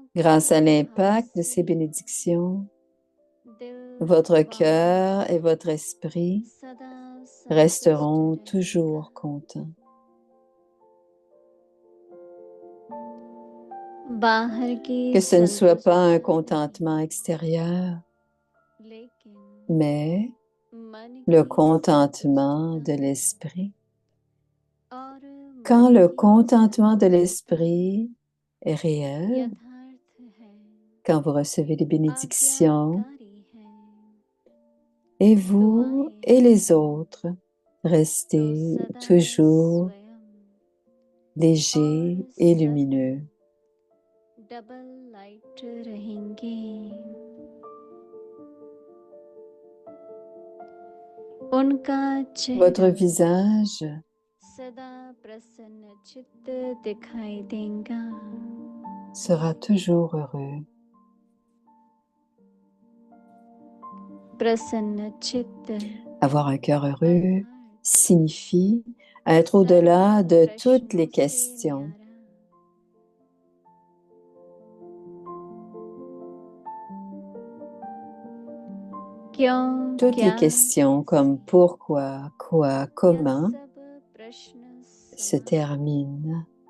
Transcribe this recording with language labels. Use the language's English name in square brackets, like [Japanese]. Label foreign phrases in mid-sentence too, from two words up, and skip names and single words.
[French] Grâce à [Hindi] के [French] l'impact de [Hindi] प्रभाव [French] ces bénédictions, [Hindi] से दिल [French] votre [Hindi] व [French] cœur et votre esprit [Hindi] सदा संतुष्ट [French] resteront [Hindi] रहेगा। [French] toujours contents. [Hindi] बाहर की [French] Que ce ne soit pas un [Hindi] संतुष्टि [French] contentement extérieur, [Hindi] लेकिन [French] mais [Hindi] मन [French] le [Hindi] की [French] contentement [Hindi] संतुष्टता [French] de l'esprit. [Hindi] और [French] Quand [Hindi] मन [French] le [Hindi] की [French] contentement de [Hindi] संतुष्टता [French] l'esprit est réel, [Hindi] यथार्थ है [French] quand vous recevez les bénédictions, [Hindi] आज्ञाकारी है [French] et vous et les autres [Hindi] तो [French] restez [Hindi] सदा [French] toujours [Hindi] स्वयं [French] légers [Hindi] और [French] et [Hindi] सब [French] lumineux. [English] double light [Hindi] रहेंगे उनका [French] Votre [Hindi] चेहरा [French] visage [Hindi] सदा प्रसन्न चित्त दिखाई देगा [French] sera toujours heureux. [Hindi] प्रसन्न चित्त [French] Avoir un cœur heureux [Hindi] अर्थात [French] signifie être au-delà de toutes les questions. Toutes les questions comme pourquoi, quoi, comment se terminent.